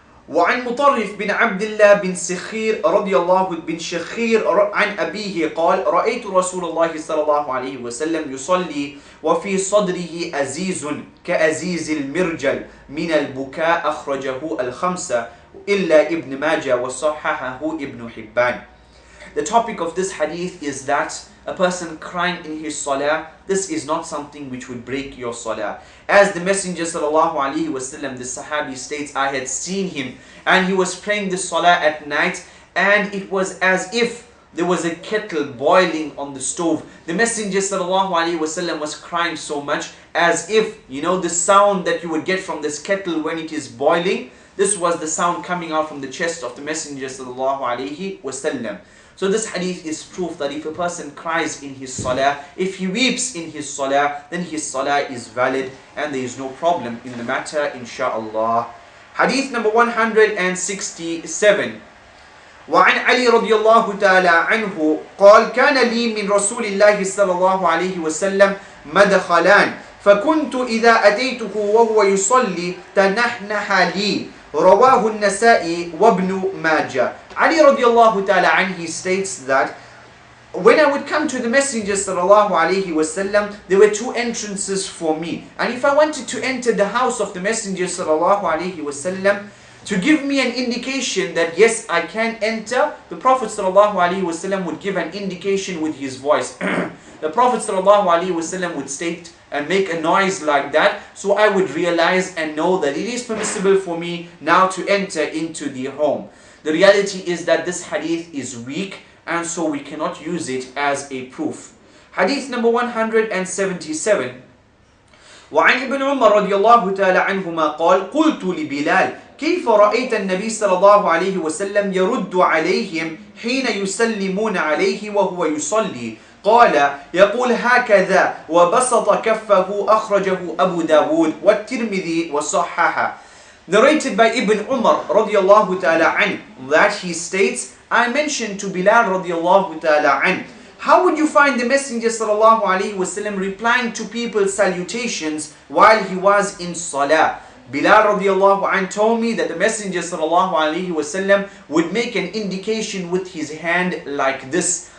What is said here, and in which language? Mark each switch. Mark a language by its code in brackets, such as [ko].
[ar] وعن مطرف بن عبد الله بن سخير رضي الله بن شخير عن أبيه قال رأيت رسول الله صلى الله عليه وسلم يصلي وفي صدره أزيز كأزيز المرجل من البكاء أخرجه الخمسة إلا ابن ماجه وصححه ابن حبان. [en] The topic of this hadith is that a person crying in his salah, this is not something which would break your salah. As the Messenger sallallahu alaihi wasallam, the Sahabi states, I had seen him and he was praying the salah at night, and it was as if there was a kettle boiling on the stove. The Messenger sallallahu alaihi wasallam was crying so much, as if, the sound that you would get from this kettle when it is boiling, this was the sound coming out from the chest of the Messenger sallallahu alaihi wasallam. So this hadith is proof that if a person cries in his salah, if he weeps in his salah, then his salah is valid and there is no problem in the matter, insha'Allah. Hadith number 167. [ar] وعن علي رضي الله تعالى عنه قال كان لي من رسول الله صلى الله عليه وسلم مدخلان فكنت إذا أتيته وهو يصلي تنحنح لي رواه النسائي وابن ماجه. [en] Ali radiallahu ta'ala anhu states that when I would come to the Messenger sallallahu alaihi wasallam, there were two entrances for me. And if I wanted to enter the house of the Messenger sallallahu alaihi wasallam, to give me an indication that yes, I can enter, the Prophet sallallahu alaihi wasallam would give an indication with his voice. The Prophet sallallahu alaihi wasallam would state and make a noise like that, so I would realize and know that it is permissible for me now to enter into the home. The reality is that this hadith is weak, and so we cannot use it as a proof. Hadith number 177. [ar] وعن ابن عمر رضي الله تعالى عنهما قال قلت لبلال كيف رأيت النبي صلى الله عليه وسلم يرد عليهم حين يسلمون عليه وهو يصلي قال يقول هكذا وبسط كفه أخرجه أبو داود والترمذي وصححه. [en] Narrated by Ibn Umar radiallahu ta'ala anhu, that he states, I mentioned to Bilal radiallahu ta'ala anhu, how would you find the Messenger sallallahu alaihi wasallam replying to people's salutations while he was in salah? Bilal radiallahu anhu told me that the Messenger sallallahu alaihi wasallam would make an indication with his hand like this.